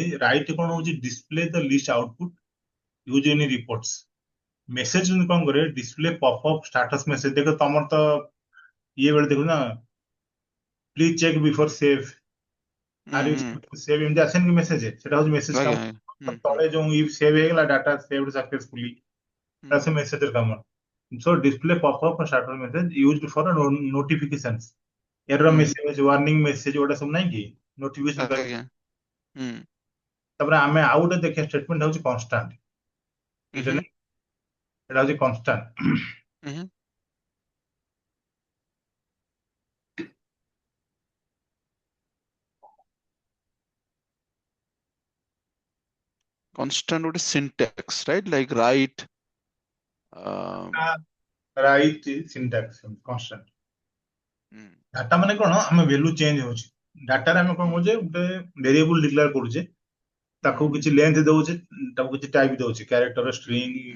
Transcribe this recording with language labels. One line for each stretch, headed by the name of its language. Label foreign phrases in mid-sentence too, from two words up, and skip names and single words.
English: ରାଇଟ୍
Odia: କଣ ହଉଛି
English: display the list output use in reports, message
Odia: କଣ କରେ
English: display pop up status message,
Odia: ଦେଖ ତମର ତ ଇଏ ବେଳେ ଦେଖୁ ନା
English: please check before save, are
Odia: ହୁଁ
English: you save,
Odia: ଏମିତି ଆସେନି କି ମେସେଜ, ସେଟା ହଉଛି ମେସେଜ ଆଜ୍ଞା ଆଜ୍ଞା କାମ। ତଳେ ଯୋଉ
English: if save
Odia: ହେଇଗଲା
English: data save successfully,
Odia: ହୁଁ
English: that's a message କାମ। So display pop-up starter message used for notifications, error
Odia: ହୁଁ
English: message, warning message,
Odia: ଗୋଟେ ସବୁ ନାହିଁ କି notification ପାଇଁ। ଆଜ୍ଞା ହୁଁ ତାପରେ ଆମେ ଆଉ ଗୋଟେ ଦେଖିବା ଷ୍ଟେଟମେଣ୍ଟ ହଉଛି କନଷ୍ଟାଣ୍ଟ, ଏଇଟା ହୁଁ ନାହିଁ, ଏଟା ହଉଛି କନଷ୍ଟାଣ୍ଟ।
English: ହୁଁ constant ଗୋଟେ syntax right like write um, write syntax constant,
Odia: ହୁଁ ଡାଟା ମାନେ କଣ ଆମେ
English: value change
Odia: ହଉଛି ଡାଟାରେ ଆମେ କଣ ହୁଁ କରୁଛେ ଗୋଟେ
English: variable declare
Odia: କରୁଛେ ହୁଁ ତାକୁ କିଛି ଲେନ୍ଥ ଦଉଛେ ତାକୁ କିଛି ଟାଇପ ଦଉଛି
English: character string
Odia: ହୁଁ